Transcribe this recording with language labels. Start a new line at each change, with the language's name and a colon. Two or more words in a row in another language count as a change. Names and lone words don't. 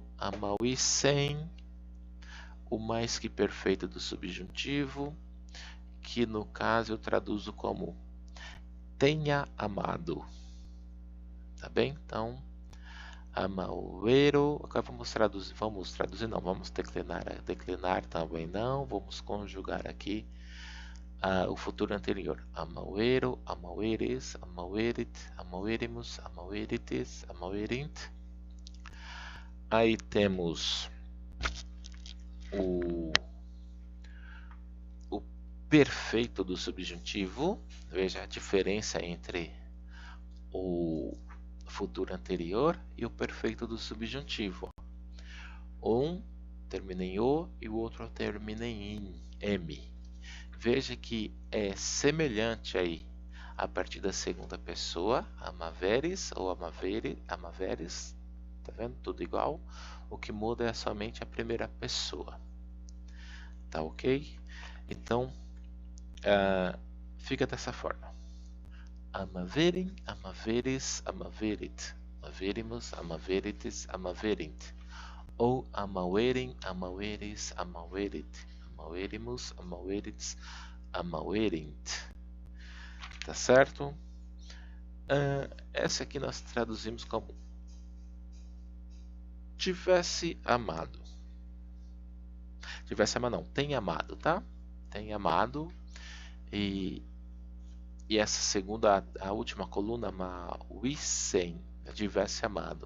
Portuguese: Amauissem, o mais que perfeito do subjuntivo, que no caso eu traduzo como tenha amado, tá bem? Então, amauero, agora vamos declinar também não, vamos conjugar aqui o futuro anterior.
Latin: Amauero, amaueres, amauerit, amauerimus, amauerites, amauerint.
Portuguese: Aí temos o perfeito do subjuntivo. Veja a diferença entre o futuro anterior e o perfeito do subjuntivo. Um termina em O e o outro termina em M. Veja que é semelhante aí a partir da segunda pessoa, amaveres ou amaveres, tá vendo? Tudo igual. O que muda é somente a primeira pessoa. Tá ok? Então, fica dessa forma.
Latin: Amaverem, amaveres, amaverit, amaverimus, amaverites, amaverint. Ou amauerem, amaueres, amauerit, amauerimus, amauerites, amauerint.
Portuguese: Tá certo? Essa aqui nós traduzimos como tivesse amado. Tivesse amado não, tem amado, tá? Tem amado. E essa segunda, a última coluna, mauissem, tivesse amado.